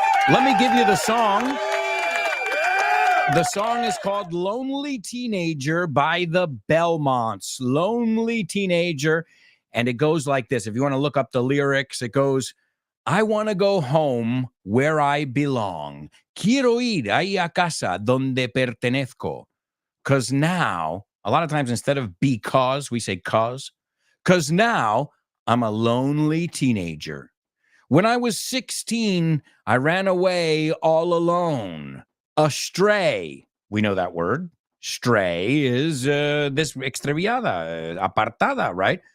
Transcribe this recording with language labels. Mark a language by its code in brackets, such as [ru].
[en] Let me give you the song. The song is called Lonely Teenager by the Belmonts. Lonely Teenager. And it goes like this. If you want to look up the lyrics, it goes, I want to go home where I belong. [es] Quiero ir ahí a casa donde pertenezco. [en] Because now, a lot of times instead of because, we say cause. Because now I'm a lonely teenager. When I was 16, I ran away all alone. Astray. We know that word. Stray is this [es] extraviada, apartada, [en] right?